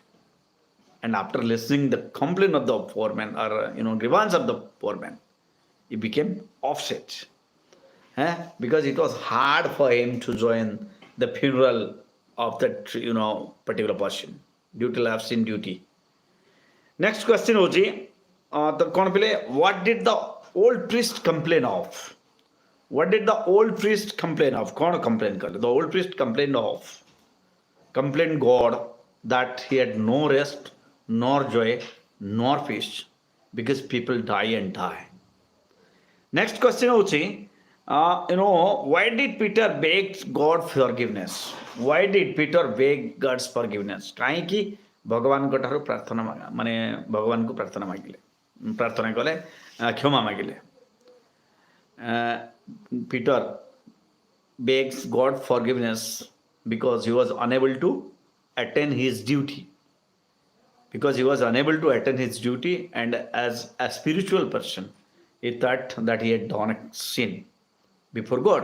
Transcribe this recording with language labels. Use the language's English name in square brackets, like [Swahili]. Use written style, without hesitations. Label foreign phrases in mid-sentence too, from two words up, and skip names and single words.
[English] And after listening the complaint of the poor man, or grievance of the poor man, he became upset. Because it was hard for him to join the funeral of that particular person due to lapse in duty. Next question [Odia] ହେଉଛି କ'ଣ ପିଲେ, [English] what did the old priest complain of? What did the old priest complain of? [Odia] କ'ଣ complain କଲେ? [English] The old priest complained God that he had no rest, nor joy, nor peace, because people die and die. Next question ହେଉଛି, why did Peter beg God forgiveness? Why did Peter beg God's forgiveness? [Odia] କାହିଁକି ଭଗବାନଙ୍କ ଠାରୁ ପ୍ରାର୍ଥନା ମାନେ ଭଗବାନଙ୍କୁ ପ୍ରାର୍ଥନା କଲେ କ୍ଷମା ମାଗିଲେ? [English] Peter begs God forgiveness because he was unable to attain his duty. And as a spiritual person, he thought that he had done a sin before God.